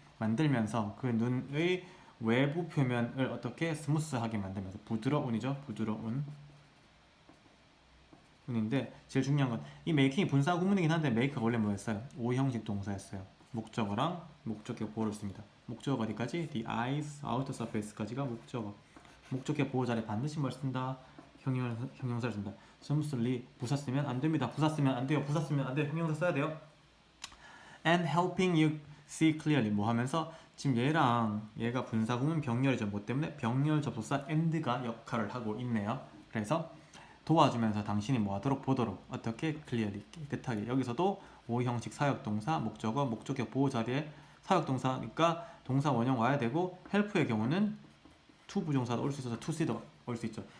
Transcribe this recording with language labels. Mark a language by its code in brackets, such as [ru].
[ko] 만들면서 그 눈의 외부 표면을 어떻게 스무스하게 만들면서 부드러운이죠. 부드러운 운인데 제일 중요한 건 이 메이킹이 분사 구문이긴 한데 메이크가 원래 뭐였어요? 오형식 동사였어요. 목적어랑 목적격 보호를 씁니다. 목적어 어디까지? [en] The eyes, outer surface [ko] 까지가 목적어. 목적격 보호 자리에 반드시 뭘 쓴다? 형용사를 쓴다. smoothly 부사 쓰면 안 됩니다. 부사 쓰면 안 돼요. 부사 쓰면 안 돼요. 형용사 써야 돼요. [en] And helping you see clearly [ko] 뭐 하면서 지금 얘가 분사 구문 병렬이죠. 뭐 때문에 병렬 접속사 and가 역할을 하고 있네요. 그래서 도와주면서 당신이 뭐 하도록 보도록 어떻게 clearly 깨끗하게 여기서도 오형식 사역동사 목적어 목적격 보호 자리에 사역동사니까 동사 원형 와야 되고 help의 경우는 to 부정사도 올 수 있어서 [en] to see [ko] 도 올 수 있죠.